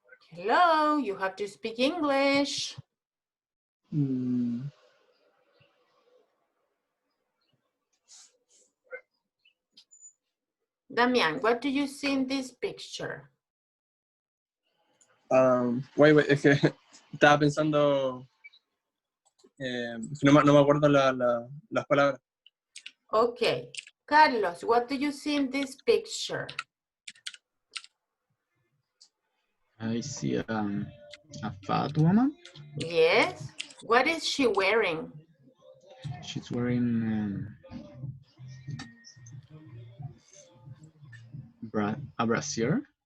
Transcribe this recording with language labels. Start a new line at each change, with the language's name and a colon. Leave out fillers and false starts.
English: Hello, you have to speak English. Damian, what do you see in this picture? Wait,
Spanish: es que estaba pensando, no me acuerdo las palabras.
English: Okay, Carlos, what do you see in this picture? I see a fat woman. Yes, what is she wearing? She's wearing a brassiere.